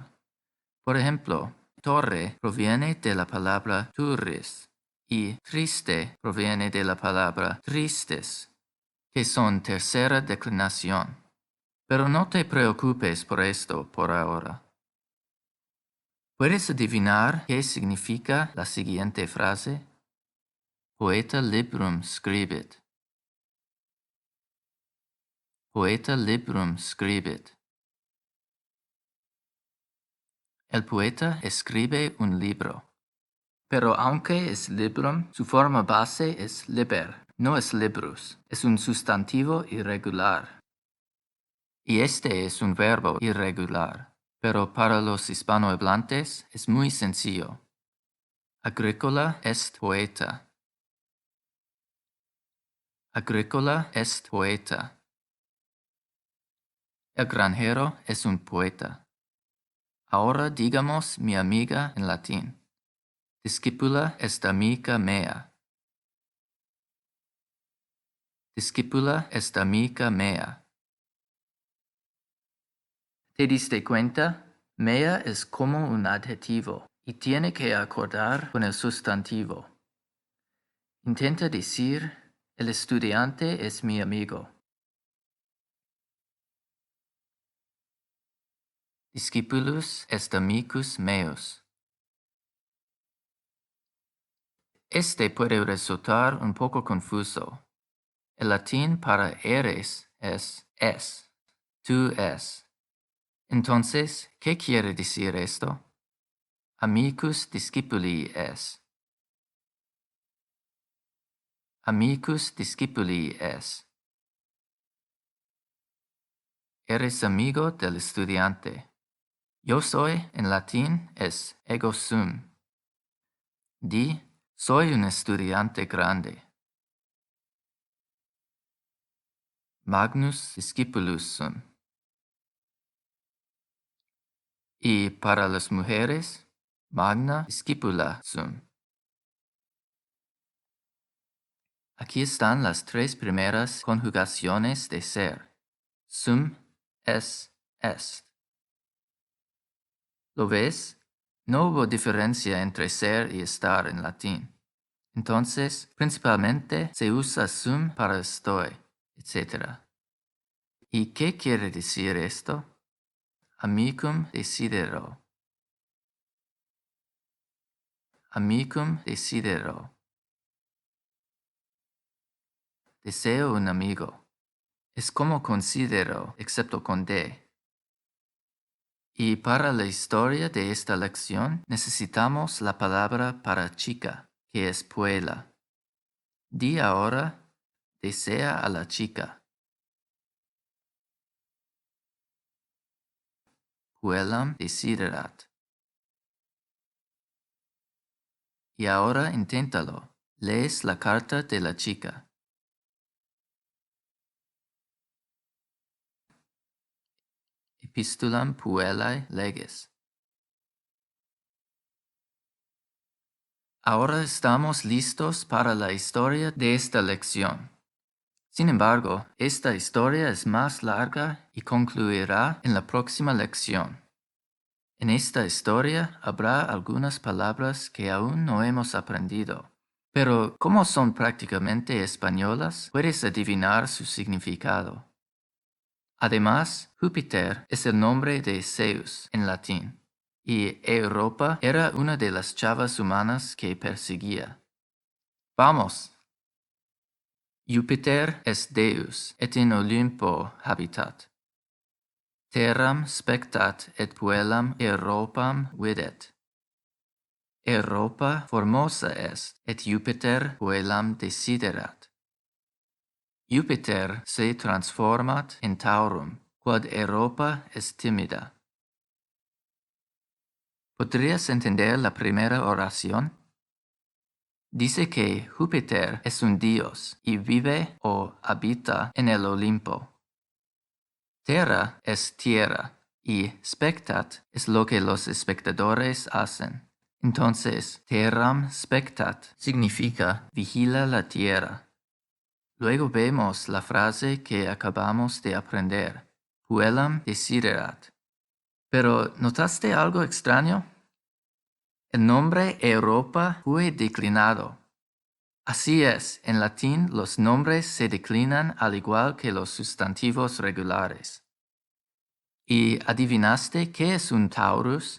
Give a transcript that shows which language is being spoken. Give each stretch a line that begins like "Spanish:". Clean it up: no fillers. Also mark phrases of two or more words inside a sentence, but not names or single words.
Spanish: Por ejemplo, torre proviene de la palabra turris y triste proviene de la palabra tristes, que son tercera declinación. Pero no te preocupes por esto por ahora. ¿Puedes adivinar qué significa la siguiente frase?
Latin: Poeta librum scribit. Poeta librum scribit.
Spanish: El poeta escribe un libro. Pero aunque es librum, su forma base es liber, no es librus. Es un sustantivo irregular. Y este es un verbo irregular. Pero para los hispanohablantes es muy sencillo.
Latin: Agricola est poeta. Agricola est poeta.
Spanish: El granjero es un poeta. Ahora digamos mi amiga en latín.
Latin: Discípula est amica mea. Discípula est amica mea.
Spanish: ¿Te diste cuenta? Mea es como un adjetivo y tiene que acordar con el sustantivo. Intenta decir, el estudiante es mi amigo.
Latin: Discipulus est amicus meus.
Spanish: Este puede resultar un poco confuso. El latín para eres es es, tú es. Entonces, ¿qué quiere decir esto?
Latin: Amicus discipuli es. Amicus discipuli es.
Spanish: Eres amigo del estudiante. Yo soy, en latín, es
Latin: ego sum.
Spanish: Di, soy un estudiante grande.
Latin: Magnus discipulus sum.
Spanish: Y para las mujeres,
Latin: magna discipula sum.
Spanish: Aquí están las tres primeras conjugaciones de ser.
Latin: Sum, es, est.
Spanish: ¿Lo ves? No hubo diferencia entre ser y estar en latín. Entonces, principalmente se usa sum para estoy, etc. ¿Y qué quiere decir esto?
Latin: Amicum desidero. Amicum desidero.
Spanish: Deseo un amigo. Es como considero, excepto con D. Y para la historia de esta lección necesitamos la palabra para chica, que es puela. Di ahora, desea a la chica.
Latin: Puellam desiderat.
Spanish: Y ahora inténtalo. Lees la carta de la chica.
Latin: Epistulam puellae leges.
Spanish: Ahora estamos listos para la historia de esta lección. Sin embargo, esta historia es más larga y concluirá en la próxima lección. En esta historia habrá algunas palabras que aún no hemos aprendido, pero como son prácticamente españolas, puedes adivinar su significado. Además, Júpiter es el nombre de Zeus en latín, y Europa era una de las chavas humanas que perseguía.
Latin: ¡Vamos! Júpiter es Deus, et in Olympo habitat. Terram spectat et puellam Europam videt. Europa formosa est, et Júpiter puellam desiderat. Júpiter se transformat in taurum, quod Europa est timida.
Spanish: ¿Podrías entender la primera oración? Dice que Júpiter es un dios y vive o habita en el Olimpo. Terra es tierra y spectat es lo que los espectadores hacen. Entonces,
Latin: terram spectat
Spanish: significa vigila la tierra. Luego vemos la frase que acabamos de aprender,
Latin: puellam desiderat.
Spanish: Pero, ¿notaste algo extraño? El nombre Europa fue declinado. Así es, en latín los nombres se declinan al igual que los sustantivos regulares. ¿Y adivinaste qué es un Taurus?